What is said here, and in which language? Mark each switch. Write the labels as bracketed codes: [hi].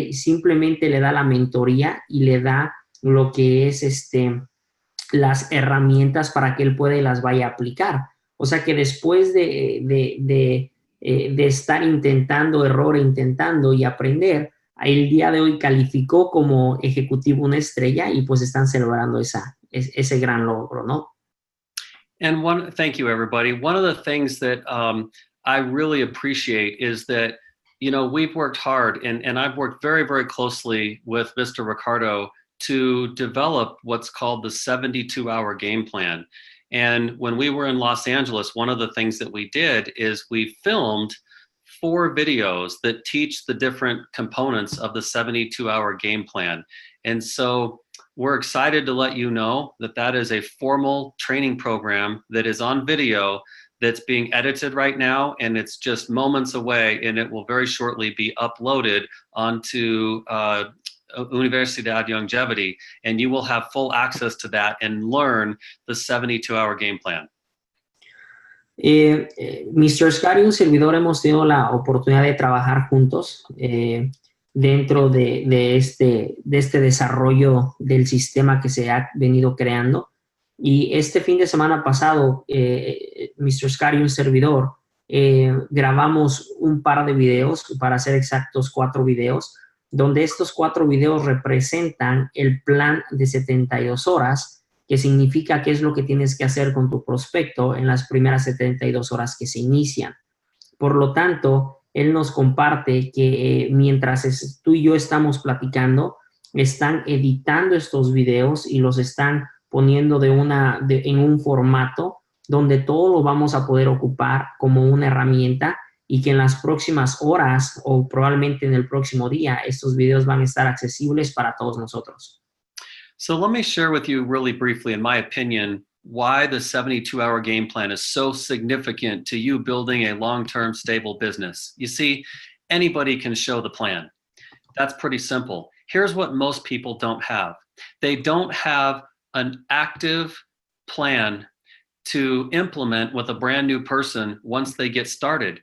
[es] Simplemente le da la mentoría y le da lo que es las herramientas para que él pueda y las vaya a aplicar. O sea que después de estar intentando y aprender, el día de hoy calificó como ejecutivo 1 estrella y pues están celebrando ese gran logro, ¿no? [en] And thank you, everybody. One of the things that I really appreciate is that, you know, we've worked hard and I've worked very, very closely with Mr. Ricardo to develop what's called the 72-hour game plan. And when we were in Los Angeles, one of the things that we did is we filmed 4 videos that teach the different components of the 72-hour game plan. And so we're excited to let you know that that is a formal training program that is on video that's being edited right now, and it's just moments away, and it will very shortly be uploaded onto Universidad Longevity, and you will have full access to that and learn the 72-hour game plan. [es] Mr. Scott y un servidor hemos tenido la oportunidad de trabajar juntos dentro de este desarrollo del sistema que se ha venido creando. Y este fin de semana pasado, Mr. Scott y un servidor grabamos un par de videos, para ser exactos 4 videos, donde estos 4 videos representan el plan de 72 horas, que significa qué es lo que tienes que hacer con tu prospecto en las primeras 72 horas que se inician. Por lo tanto, él nos comparte que mientras tú y yo estamos platicando, están editando estos videos y los están poniendo en un formato donde todo lo vamos a poder ocupar como una herramienta y que en las próximas horas o probablemente en el próximo día estos videos van a estar accesibles para todos nosotros. [en] So let me share with you really briefly, in my opinion, why the 72-hour game plan is so significant to you building a long-term stable business. You see, anybody can show the plan. That's pretty simple. Here's what most people don't have. They don't have an active plan to implement with a brand new person once they get started.